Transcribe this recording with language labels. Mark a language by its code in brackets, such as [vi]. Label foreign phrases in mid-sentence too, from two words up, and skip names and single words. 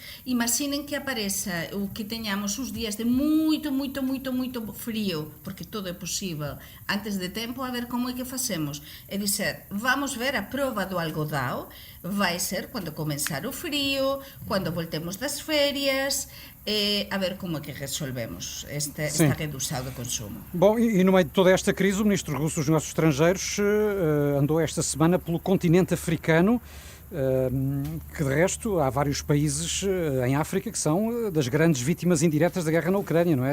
[gl] Imaginen que apareza o que teñamos os días de moito frío, porque todo é posible, antes de tempo, a ver como é que facemos. É dizer, vamos ver a prova do algodão, vai ser cando comenzar o frío, cando voltemos das férias, a ver como é que resolvemos esta redução do consumo. [pt] Bom, e no meio de toda esta crise, o Ministro Russo dos Negócios Estrangeiros andou esta semana pelo continente africano, que de resto há vários países em África que são das grandes vítimas indiretas da guerra na Ucrânia, não é?